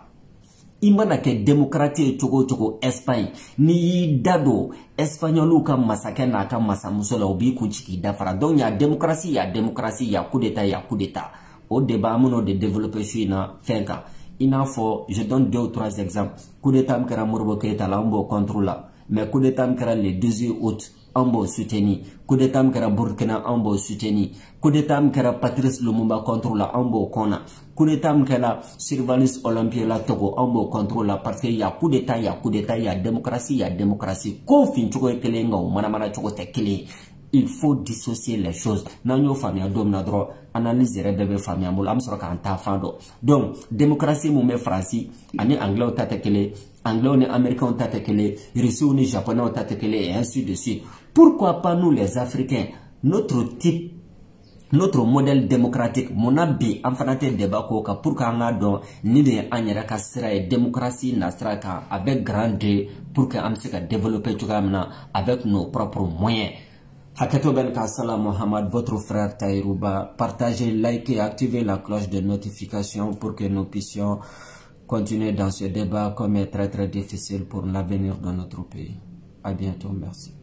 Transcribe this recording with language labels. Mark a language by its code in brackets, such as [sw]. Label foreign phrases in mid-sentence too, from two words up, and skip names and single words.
[bm] I mana kɛ démocrate ye cogo o cogo Espagne n'i y'i da don Espagnolu ka masakɛ n'a ka masamuso la u b'i ku ci k'i dafara. [fr] Donc y'a démocratie, y'a démocratie, y'a coup d'état, y'a coup d'état. Au débat [bm] an bɛn'o de développer su in na fɛn kan. I n'a fɔ [fr] je donne 2 ou 3 exemples. [bm] Coup d'état min kɛra Modibo Keyita la an b'o contre la. Mais coup d'état min kɛra [fr] le 18 août [bm] an b'o soutenir. Coup d'état min kɛra Burkina an b'o soutenir. Coup d'état min kɛra Patrice Lumumba contre la an b'o kɔnna. Coup d'état min kɛra Sylvanus Olympie la Togo an b'o contre la [fr] parce que y a coup d'état, y a coup d'état, y a démocratie, y a démocratie. [bm] Ko fin cogo ye kelen nka o manamana cogo tɛ kelen. [fr] Il faut dissocier les choses. [bm] N'an y'o faamuya don min na dɔrɔn analyse yɛrɛ bɛɛ bɛ faamuya bolo an bɛ sɔrɔ k'an ta fan dɔn. Donc démocratie mun bɛ Faransi ani anglais ta tɛ kelen, anglais ni américains ta tɛ kelen, russiens ni japonais ta tɛ kelen [fr] et ainsi de suite. Pourquoi pas nous les Africains, notre type, notre modèle démocratique, [bm] mun na bi an fana tɛ débat k'o kan pour qu'an k'a dɔn ni de ye an yɛrɛ ka sira ye démocratie na sira kan [fr] avec grand D pour que [bm] an bɛ se ka développer cogoya min na [fr] avec nos propres moyens. Hakato Ben Kassala Mohamed, votre frère Taïrouba. Partagez, likez, activez la cloche de notification pour que nous puissions continuer dans ce débat comme est très difficile pour l'avenir de notre pays. À bientôt, merci.